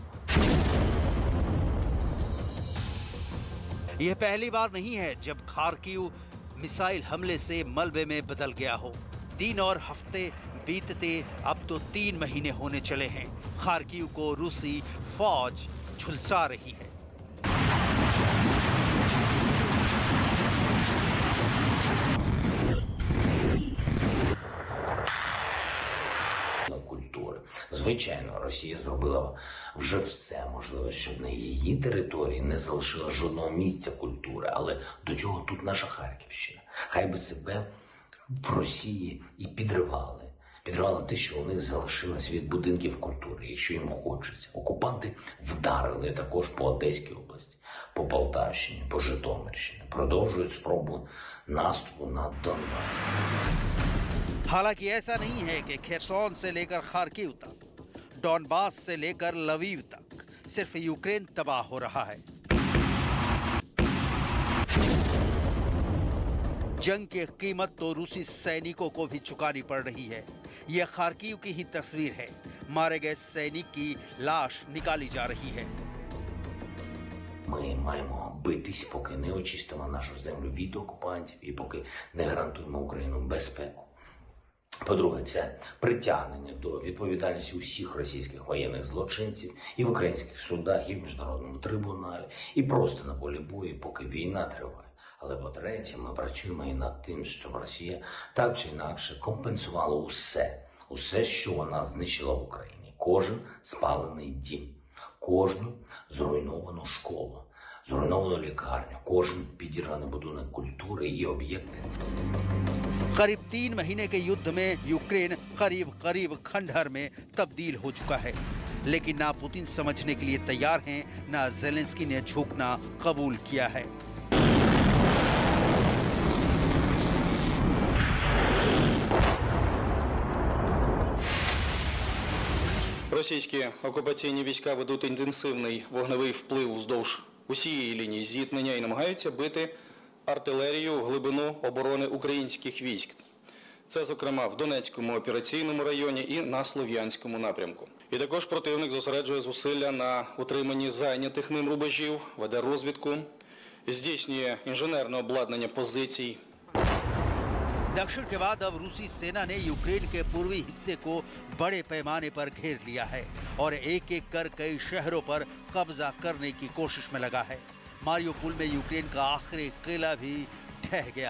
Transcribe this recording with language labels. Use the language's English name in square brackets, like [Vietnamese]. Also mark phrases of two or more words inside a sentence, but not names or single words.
[Hindi] यह पहली बार नहीं है जब खार्किव मिसाइल हमले से मलबे में बदल गया हो। दिन और हफ्ते बीतते अब तो 3 महीने होने चले हैं। खार्किव को रूसी फौज झुलसा रही है। [Ukrainian] Звичайно, Росія зробила вже все можливе, щоб на її території не залишила жодного місця культури. Але до чого тут наша Харківщина? Хай би себе в Росії і підривали. Підривали те, що у них залишилось від будинків культури, якщо їм хочеться. Окупанти вдарили також по Одеській області, по Полтавщині, по Житомирщині. Продовжують спробу наступу на Донбас. [Hindi] हालांकि ऐसा नहीं है कि खेरसोन से लेकर खार्किव तक, डॉनबास से लेकर लवीव तक सिर्फ यूक्रेन तबाह हो रहा है। जंग की कीमत तो रूसी सैनिकों को भी चुकानी पड़ रही है। यह खार्किव की ही तस्वीर है। मारे गए सैनिक की लाश निकाली जा रही है। [Ukrainian] Ми маємо битись, поки не очистимо нашу землю від окупантів і поки не гарантуємо Україну безпеку. По-друге, це притягнення до відповідальності усіх російських воєнних злочинців і в українських судах, і в міжнародному трибуналі, і просто на полі бою, поки війна триває. Але по-третє, ми працюємо і над тим, щоб Росія так чи інакше компенсувала усе, що вона знищила в Україні. Кожен спалений дім, кожну зруйновану школу, зруйновану лікарню, кожен підірваний будинок культури і об'єкти. [Hindi] करीब 3 महीने के युद्ध में यूक्रेन करीब करीब खंडहर में तब्दील हो चुका है। लेकिन ना पुतिन समझने के लिए तैयार हैं, ना ज़ेलेंस्की ने झुकना कबूल किया है। [Ukrainian] Російські окупаційні війська ведуть інтенсивний вогневий вплив вздовж усієї лінії зіткнення і намагаються бити артилерію в глибину оборони українських військ. Це, зокрема, в Донецькому операційному районі і на Слов'янському напрямку. І також противник зосереджує зусилля на утриманні зайнятих ним рубежів, веде розвідку, здійснює інженерне обладнання позицій. [Hindi] दक्षिण के बाद अब रूसी सेना ने यूक्रेन के पूर्वी हिस्से को बड़े पैमाने पर घेर लिया है और एक एक कर कई शहरों पर कब्जा करने की कोशिश में लगा है। मारियोपोल में यूक्रेन का आखिरी किला भी ढह गया।